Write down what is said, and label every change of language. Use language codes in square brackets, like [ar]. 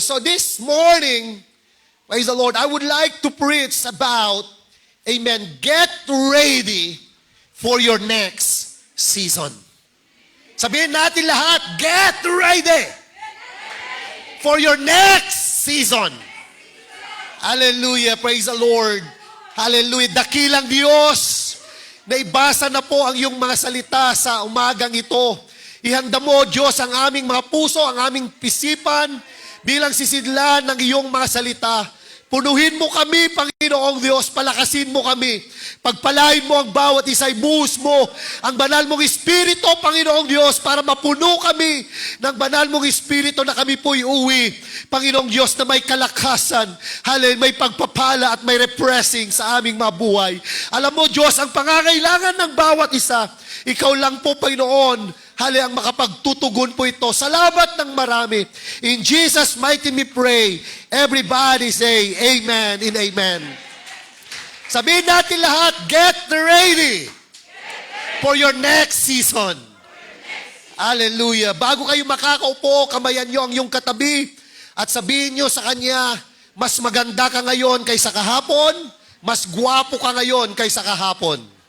[en] So this morning, praise the Lord, I would like to preach about, amen, get ready for your next season. [tl] Sabihin natin lahat, [en] get ready for your next season. Hallelujah. Praise the Lord. Hallelujah. [tl] Dakilang Diyos, naibasa na po ang iyong mga salita sa umagang ito. Ihanda mo, Diyos, ang aming mga puso, ang aming pisipan, bilang sisidlan ng iyong mga salita. Punuhin mo kami, Panginoong Diyos, palakasin mo kami. Pagpalain mo ang bawat isa, ibuhos mo ang banal mong Espiritu, Panginoong Diyos, para mapuno kami ng banal mong Espiritu na kami po'y uwi. Panginoong Diyos, na may kalakasan, may pagpapala at may repressing sa aming mga buhay. Alam mo, Diyos, ang pangangailangan ng bawat isa, ikaw lang po, Panginoon, ang makapagtutugon po ito. Salamat ng marami. [en] In Jesus' mighty name we pray. Everybody say amen and amen. [tl] Sabihin natin lahat, [en] get ready for your next season. Hallelujah. [tl] Bago kayo makakaupo, kamayan nyo ang iyong katabi at sabihin nyo sa kanya, mas maganda ka ngayon kaysa kahapon, mas gwapo ka ngayon kaysa kahapon.